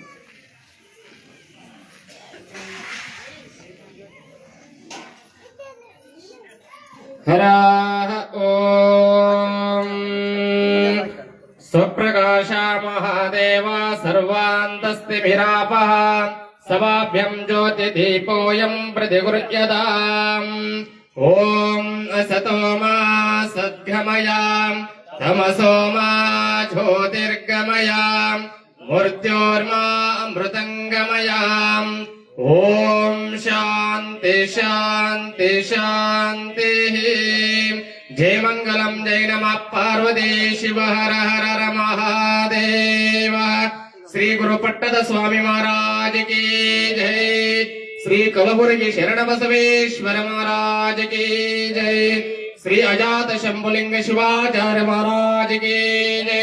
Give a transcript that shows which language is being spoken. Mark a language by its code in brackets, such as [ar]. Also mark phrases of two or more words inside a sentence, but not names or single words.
[sa] ಹರಃ ಓಂ ಸ್ವಪ್ರಕಾಶ ಮಹಾದೇವ ಸರ್ವಾಂತಸ್ತಿಭಿರಾಪಃ ಸವಾಭ್ಯಂ ಜ್ಯೋತಿದೀಪೋಯಂ ಪ್ರತಿಗೃಹ್ಯತಾಂ. ಓಂ ಅಸತೋ ಮಾ ಸದ್ಗಮಯ ತಮಸೋ ಮಾ ಜ್ಯೋತಿರ್ಗಮಯ ಮೃತ್ಯೋರ್ಮಾ ಅಮೃತಂಗಮಯ. ಓಂ ಶಾಂತಿ ಶಾಂತಿ ಶಾಂತಿ. ಜಯ ಮಂಗಲಂ ಜಯ ನಮಃ ಪಾರ್ವತಿ ಶಿವ ಹರ ಹರ ಹರ ಮಹಾದೇವ. [hi] ಶ್ರೀ ಗುರು ಪಟ್ಟದ ಸ್ವಾಮಿ महाराज की जय. ಶ್ರೀ ಕಲಬುರಗಿ ಶರಣಬಸವೇಶ್ವರ महाराज की जय. ಶ್ರೀ ಅಜಾತ ಶಂಭುಲಿಂಗ ಶಿವಾಚಾರ್ಯ महाराज की जय.